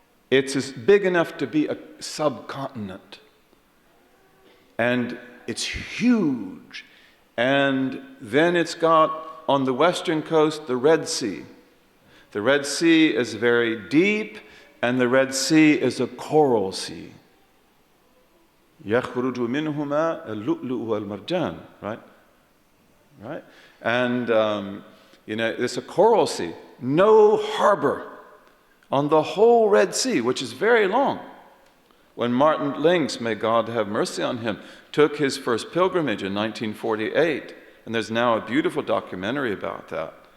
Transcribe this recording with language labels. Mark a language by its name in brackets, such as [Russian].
[English] It's as big enough to be a subcontinent. And it's huge. And then it's got on the western coast the Red Sea. The Red Sea is very deep, and the Red Sea is a coral sea. [Arabic] يَخْرُجُ مِنْهُمَا اللُّؤْلُؤُ وَالْمَرْجَانُ, right? [English] And, it's a coral sea. No harbor on the whole Red Sea, which is very long. When Martin Lynx, may God have mercy on him, took his first pilgrimage in 1948, and there's now a beautiful documentary about that.